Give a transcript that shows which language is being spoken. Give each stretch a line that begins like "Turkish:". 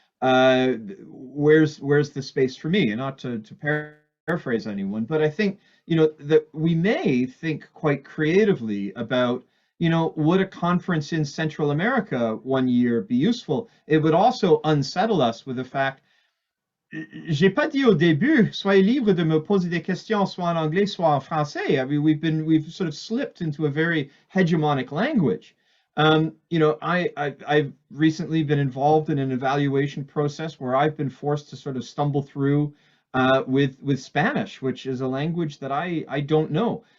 English: Where's the space for me? And not to paraphrase anyone, but I think that we may think quite creatively about, would a conference in Central America one year be useful? It would also unsettle us with the fact,
French: j'ai pas dit au début, soyez libre de me poser des questions soit en anglais, soit en français.
English: I mean, we've sort of slipped into a very hegemonic language. I've recently been involved in an evaluation process where I've been forced to sort of stumble through with Spanish, which is a language that I don't know.